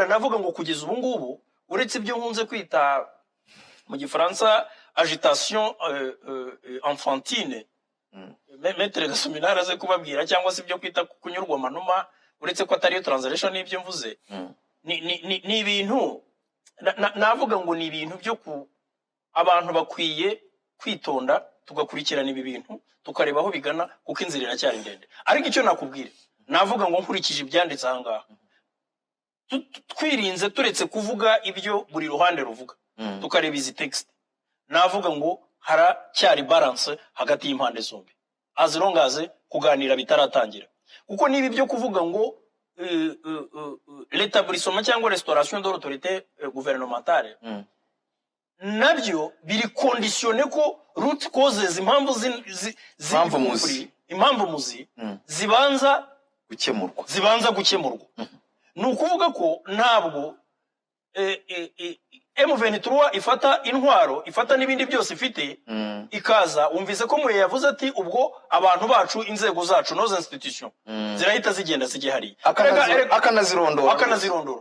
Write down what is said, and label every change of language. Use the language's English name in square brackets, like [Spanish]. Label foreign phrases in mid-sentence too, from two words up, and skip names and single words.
[Kinyarwanda] Navuga ngo kugeza ubu ngubu, uretse ibyo nkunze kwita mu Gifaransa [French] agitation enfantine, [Kinyarwanda] Maître Gasominara aze kubabwira, cyangwa se ibyo kwita kunyurwa amanuma, uretse ko atari translation n'ibyo mvuze, ni ibintu navuga ngo ni ibintu byo ku abantu bakwiye kwitonda, tugakurikirana ibi bintu tukareba aho bigana, kuko inzira iracyari ndende. Ariko icyo nakubwira, navuga ngo nkurikije ibyanditse ahangaha, twirinze turetse kuvuga ibyo buri ruhande ruvuga, tukareba izi text, navuga ngo haracyari balance hagati y'impande zombi, [English] as long as [Kinyarwanda] kuganira bitaratangira. Kuko niba ibyo kuvuga ngo l'établissement cyangwa [French] restauration de l'autorité gouvernementale, [Kinyarwanda] nabyo biri conditionné ko [English] root causes, [Kinyarwanda] impamvu muzi zibanza gukemurwa. Ni ukuvuga ko ntabwo M23 ifata intwaro, ifata n'ibindi byose ifite, ikaza umvise ko Muye yavuze ati ubwo abantu bacu, inzego zacu, noze institution zirahita zigenda zigihari, akanazirondora.